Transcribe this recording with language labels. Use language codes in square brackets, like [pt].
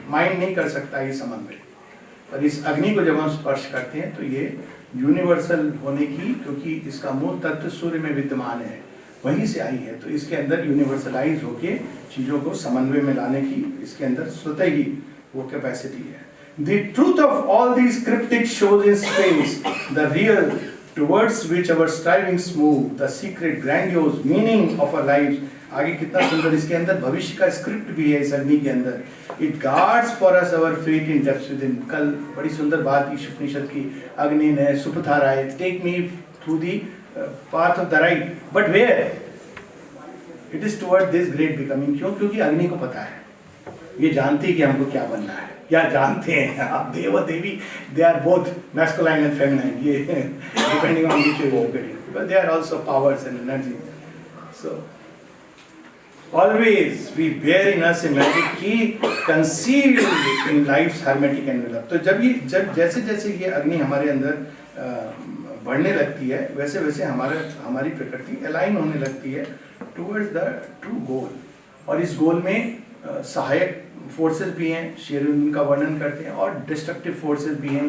[hi] Mind नहीं कर सकता ये समन्वय. और इस अग्नि को जब हम स्पर्श करते हैं तो ये यूनिवर्सल होने की, क्योंकि इसका मूल तत्व सूर्य में विद्यमान है, वहीं से आई है, तो इसके अंदर यूनिवर्सलाइज होके चीजों को समन्वय में लाने की इसके अंदर स्वतः ही वो कैपेसिटी है. [en] The truth of all these cryptic shows in space, the real towards which our strivings move, the secret grandiose meaning of our lives [hi] आगे कितना सुंदर, इसके अंदर भविष्य का स्क्रिप्ट भी है इस अग्नि के अंदर। [en] It guards for us our fate in depths within. [hi] कल बड़ी सुंदर बात ईश उपनिषद की, [en] अग्नि ने सुपथाराय, take me through the path of the right, but where it is toward this great becoming. [hi] क्यों? क्योंकि अग्नि को पता है, ये जानती है कि हमको क्या बनना है, या जानते हैं आप देव और देवी, [en] They are both masculine and feminine, ये depending on which way you look at it, but they are also powers and energy. So always we bear in us a magic key concealed in life's hermetic envelope. [hi] तो जब जैसे जैसे ये अग्नि हमारे अंदर बढ़ने लगती है, वैसे वैसे हमारी प्रकृति अलाइन होने लगती है [en] Towards the true goal. [hi] और इस गोल में सहायक फोर्सेस भी हैं, शेर उनका वर्णन करते हैं, और डिस्ट्रक्टिव फोर्सेस भी हैं।